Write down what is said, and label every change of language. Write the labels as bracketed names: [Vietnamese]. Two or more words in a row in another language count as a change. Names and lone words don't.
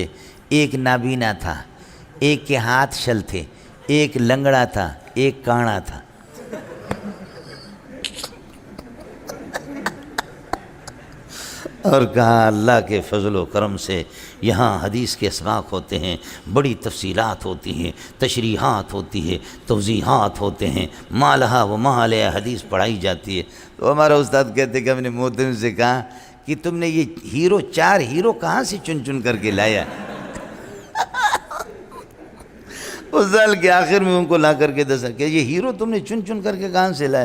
[Urdu] ایک نابینا تھا، ایک کے ہاتھ شل تھے، ایک لنگڑا تھا، ایک کانا تھا، اور کہا اللہ کے فضل و کرم سے یہاں حدیث کے اسباق ہوتے ہیں، بڑی تفصیلات ہوتی ہیں، تشریحات ہوتی ہے، توضیحات ہوتے ہیں، [Arabic] ما لہا و ما علیہا [Urdu] حدیث پڑھائی جاتی ہے۔ تو ہمارا استاد کہتے کہ ہم نے محترم سے کہا کہ تم نے یہ 4 ہیرو کہاں سے چن چن کر کے لایا؟ اس سال کے آخر میں ان کو لا کر کے [Punjabi] دسا [Urdu] کہ یہ ہیرو تم نے چن چن کر کے کہاں سے لایا؟